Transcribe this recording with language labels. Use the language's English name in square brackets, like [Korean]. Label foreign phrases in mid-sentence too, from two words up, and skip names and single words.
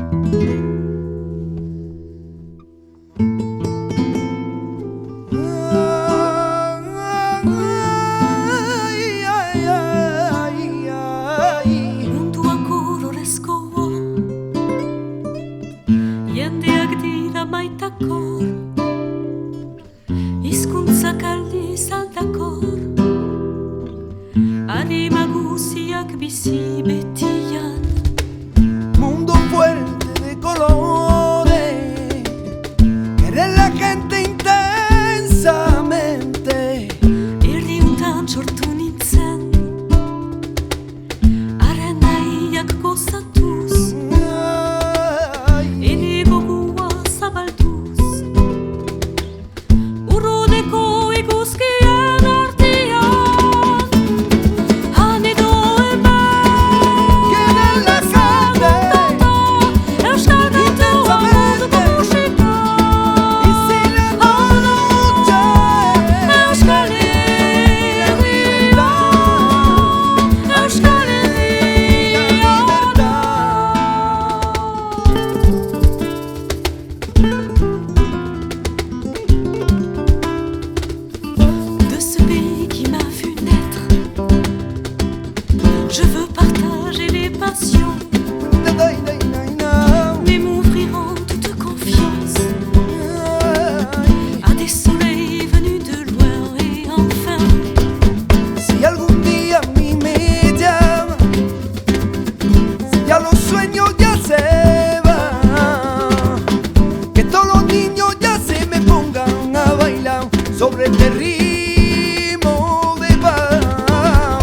[Basque] Munduak kolorezkoa, jendeak dira maitakor, hizkuntzak aldiz aldakor, arima guziak bizi betian. [Spanish] Mundo fuerte de colores, querer la gente intensamente. [Basque] Erdiuntan sortu nintzen, haren nahiak gozatuz, ene gogua zabalduz, urruneko eguzkien artean, han edo hemen, [Spanish] Querer la gente [Basque] euskal kantua moduko musika, [Spanish] y si la noche [Basque] euskal herria, euskal herria da. [French] De ce pays qui m'a vu naître, je veux partager les passions, mais m'ouvrir en toute confiance à des soleils venus de loin. Et enfin, [Spanish] Si algún día a mí me llama, si ya los sueños ya se van, que todos los niños ya se me pongan a bailar sobre este ritmo de paz.